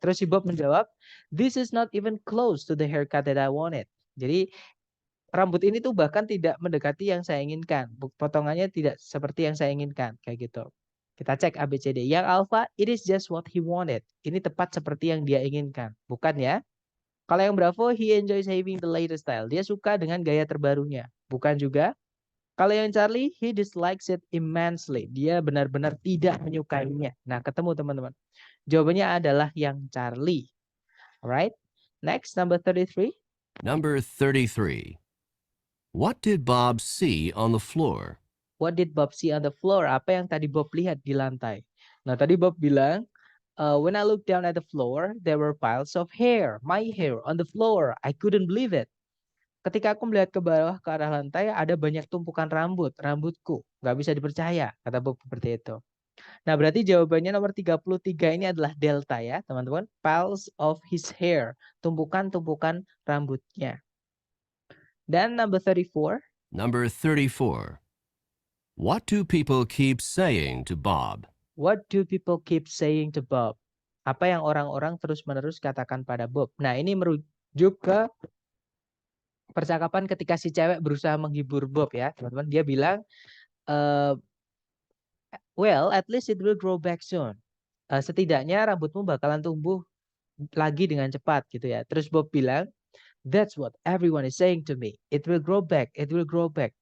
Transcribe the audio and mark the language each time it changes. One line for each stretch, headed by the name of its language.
Indonesian: Terus si Bob menjawab,
English: this is not even close to the haircut that I wanted.
Indonesian: Jadi rambut ini tuh bahkan tidak mendekati yang saya inginkan. Potongannya tidak seperti yang saya inginkan. Kayak gitu. Kita cek ABCD.
English: Yang alpha, it is just what he wanted.
Indonesian: Ini tepat seperti yang dia inginkan. Bukan ya? Kalau yang Bravo,
English: he enjoys having the latest style.
Indonesian: Dia suka dengan gaya terbarunya. Bukan juga. Kalau yang Charlie,
English: he dislikes it immensely.
Indonesian: Dia benar-benar tidak menyukainya. Nah, ketemu teman-teman. Jawabannya adalah yang Charlie.
English: Alright. Next, number 33. Number 33. What did Bob see on the floor? What did Bob see on the floor?
Indonesian: Apa yang tadi Bob lihat di lantai? Nah, tadi Bob bilang,
English: when I looked down at the floor, there were piles of hair, my hair on the floor. I couldn't believe it.
Indonesian: Ketika aku melihat ke bawah ke arah lantai, ada banyak tumpukan rambutku. Nggak bisa dipercaya, kata Bob seperti itu. Nah, berarti jawabannya nomor 33 ini adalah delta ya, teman-teman.
English: Piles of his hair,
Indonesian: tumpukan-tumpukan rambutnya.
English: Dan number 34. Number 34. What do people keep saying to Bob? What do people keep saying to Bob?
Indonesian: Apa yang orang-orang terus-menerus katakan pada Bob? Nah, ini merujuk ke percakapan ketika si cewek berusaha menghibur Bob ya, teman-teman. Dia bilang,
English: well, at least it will grow back soon.
Indonesian: Setidaknya rambutmu bakalan tumbuh lagi dengan cepat gitu ya. Terus Bob bilang,
English: that's what everyone is saying to me. It will grow back, it will grow back.